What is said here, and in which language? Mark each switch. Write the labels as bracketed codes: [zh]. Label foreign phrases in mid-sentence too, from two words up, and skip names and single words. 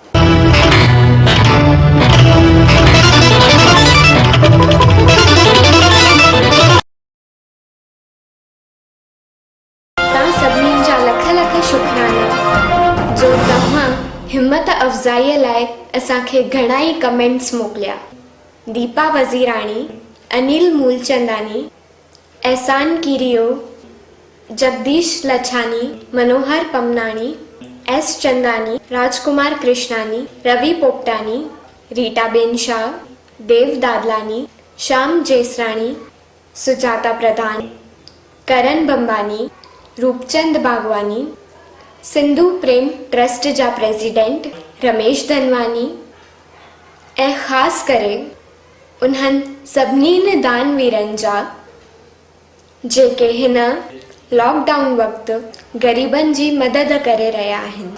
[sd] तव्हां सभिनीनि जा लख लख शुक्राना जो तव्हां हिम्मत अफ़ज़ाईअ लाइ असांखे घणा ई कमेंट्स मोकिलिया। दीपा वज़ीराणी, अनिल मूलचंदानी, एहसान कीरियो, जगदीश लछानी, मनोहर पमनाणी, एस चंदानी, राजकुमार कृष्णानी, रवि पोपटानी, रीटाबेन शाह, देव दादलानी, श्याम जेसराणी, सुजाता प्रधान, करण बंबानी, रूपचंद बागवानी, सिंधु प्रेम ट्रस्ट जा प्रेसिडेंट रमेश धनवानी ऐं ख़ासि करे उन्हनि सभिनी दानवीरनि जा जेके हिन लॉकडाउन वक़्तु ग़रीबनि जी मदद करे रहिया आहिनि।